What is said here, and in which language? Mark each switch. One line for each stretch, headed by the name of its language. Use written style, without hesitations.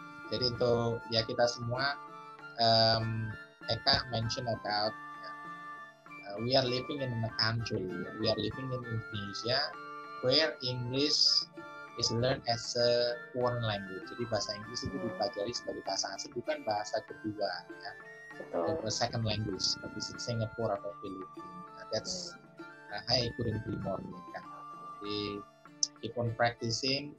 Indonesian: Jadi untuk ya kita semua,
English: Eka mention about we are living in a country, we are living in Indonesia, where English is learned as a foreign language.
Indonesian: Jadi bahasa Inggris itu dipelajari sebagai bahasa asing, bukan bahasa kedua ya. Betul.
English: Second language
Indonesian: seperti Singapura atau Filipina.
English: That's I couldn't agree more. Eka.
Indonesian: Jadi
English: keep on practicing.